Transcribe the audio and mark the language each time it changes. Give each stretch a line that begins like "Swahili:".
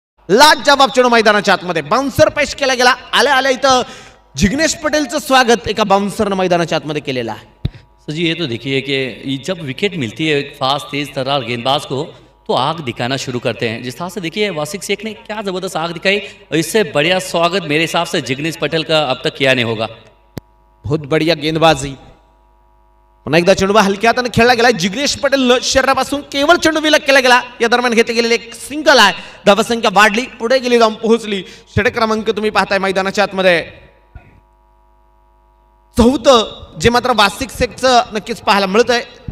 Marathi: लाजवाब चेंडू मैदानाच्या आतमध्ये बाउन्सर पेश केला गेला. आल्या आल्या इथं जिग्नेश पटेलचं स्वागत एका बाउन्सरनं मैदानाच्या आतमध्ये केलेलं आहे.
Hindi: सर जी ये तो देखिए कि जब विकेट मिलती है एक फास्ट तेज तर्रार गेंदबाज को तो आग दिखाना शुरू करते हैं. जिस तरह से देखिए वासिक शेख ने क्या ज़बरदस्त आग दिखाई. इससे बढ़िया स्वागत मेरे हिसाब से जिग्नेश पटेल का अब तक किया नहीं होगा. बहुत बढिया गेंदबाजी.
Marathi: पुन्हा एकदा चेंडू हलक्या हाताने खेळला गेला. जिग्नेश पटेल शरीरापासून केवळ चेंडू विलग केला गेला. या दरम्यान घेतले गेलेले एक सिंगल आहे. धावसंख्या वाढली, पुढे गेली, जाऊन पोहोचली. षटक क्रमांक तुम्ही पाहताय मैदानाच्या आतमध्ये 4 जे मात्र वासिक शेखचं नक्कीच पाहायला मिळतंय.